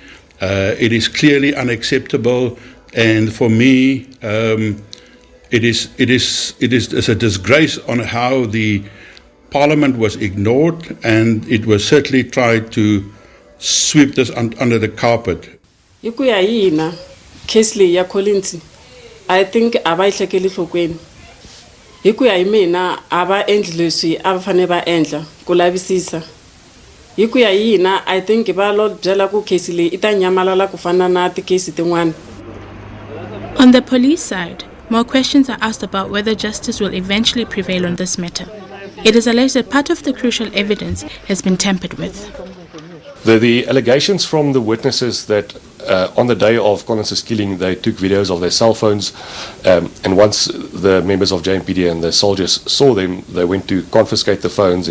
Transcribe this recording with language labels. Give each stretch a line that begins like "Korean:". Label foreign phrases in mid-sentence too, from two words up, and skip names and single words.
English: It is clearly unacceptable, and for me, It is a disgrace on how the Parliament was ignored, and it was certainly tried to sweep this under the carpet.
Tsonga: Hi ku ya hi hina case leyi ya Collins
English: I think
Tsonga: a va yi hlekeli nhlokweni. Hi ku ya hi mina a va endli leswi a va fane va endla ku lavisisa. Hi ku ya hi hina
English: I think
Tsonga: va lo byela ku case leyi ita nyamalala ku fana na ti-case tin'wana.
English: On the police side, more questions are asked about whether justice will eventually prevail on this matter. It is alleged that part of the crucial evidence has been tampered with. The allegations from the witnesses that on the day of Collins's killing, they took videos of their cell phones, and once the members of JMPD and the soldiers saw them, they went to confiscate the phones.